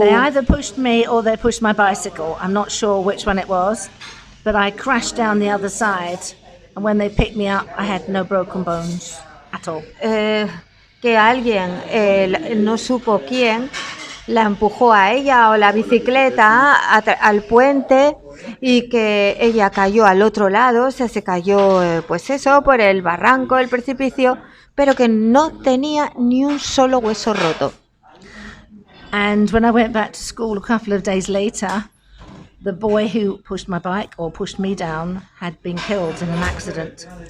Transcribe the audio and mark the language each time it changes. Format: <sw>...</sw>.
<en>They either pushed me or they pushed my bicycle. I'm not sure which one it was, but I crashed down the other side, and when they picked me up, I had no broken bones at all.</en> <es>Que alguien, no supo quién, la empujó a ella o la bicicleta al puente y que ella cayó al otro lado, se cayó pues eso, por el barranco, el precipicio, pero que no tenía ni un solo hueso roto.</es> <en>And when I went back to school a couple of days later, the boy who pushed my bike or pushed me down had been killed in an accident.</en>